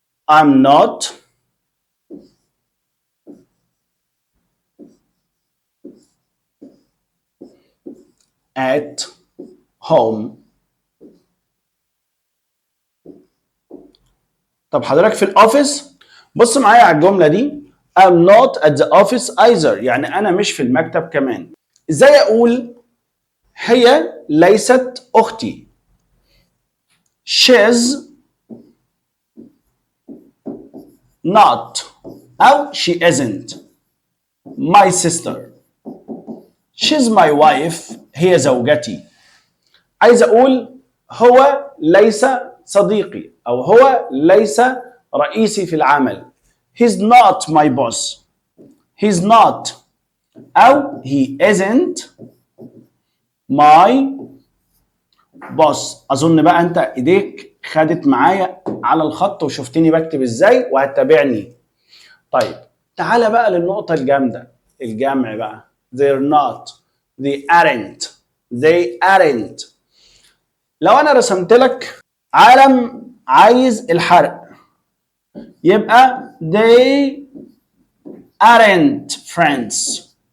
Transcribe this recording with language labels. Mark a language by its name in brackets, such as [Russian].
[English] I'm not at home. [Arabic] طب حضرتك في الاوفيس؟ بص معايا على الجمله دي. [English] I'm not at the office either. [Arabic] يعني انا مش في المكتب كمان. ازاي اقول هي ليست اختي؟ [English] she's not [Arabic] او [English] she isn't my sister. she's my wife. [Arabic] هي زوجتي. عايز أقول هو ليس صديقي أو هو ليس رئيسي في العمل. [English] He's not my boss. He's not أو he isn't my boss. [Arabic] أظن بقى أنت إيديك خدت معايا على الخط وشفتني بكتب إزاي وهتتابعني. طيب تعالى بقى للنقطة الجامدة، الجمع بقى. [English] They're not. They aren't. They aren't. [Arabic] لو أنا رسمت لك عالم عايز الحرق يبقى [English] they aren't friends.